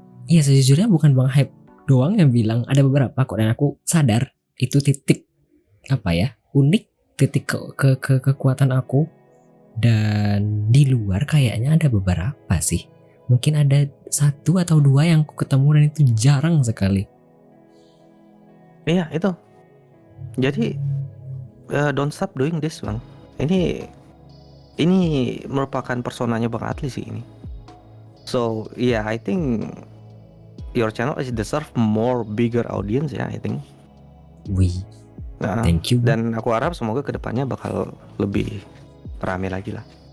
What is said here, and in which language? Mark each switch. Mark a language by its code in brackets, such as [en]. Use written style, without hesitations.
[id] Iya sejujurnya bukan Bang Hype doang yang bilang, ada beberapa kok, dan aku sadar itu titik apa ya, unik, titik kekuatan aku. Dan di luar kayaknya ada beberapa sih. Mungkin ada 1 atau 2 yang aku ketemu dan itu jarang sekali. Iya itu. Jadi [en] don't stop doing this [id] Bang. Ini merupakan personanya Bang Adli sih ini. [en] So yeah, I think your channel is deserve more bigger audience ya, I think. Wih, Nah, thank you Bang. [id] dan aku harap semoga kedepannya bakal lebih rame lagi lah.